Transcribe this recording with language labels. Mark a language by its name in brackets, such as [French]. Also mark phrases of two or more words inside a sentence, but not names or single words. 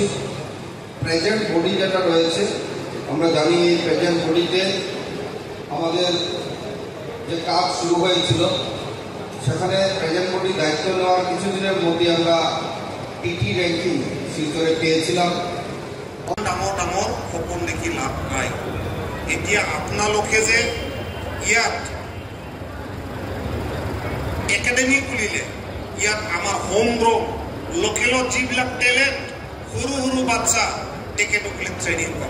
[English] present body [Bangla] যেটা রয়েছে, আমরা জানি এই প্রেজেন্ট বডিতে আমাদের যে কাজ শুরু হয়েছিল, সেখানে [English] present body [Bangla] দায়িত্ব নেওয়ার কিছুদিনের মধ্যে আমরা [English] TT ranking [Bangla] শিলচরে পেয়েছিলাম। [Assamese] ডাঙৰ ডাঙৰ সপোন দেখি লাভ নাই। এতিয়া আপোনালোকে যে ইয়াত একাডেমি খুলিলে, ইয়াত আমাৰ [English] home ground [Assamese] লোকেলৰ যিবিলাক টেলেণ্ট সৰু সৰু বাচ্চা তেখেতসকলে ট্ৰেইনিং পাব।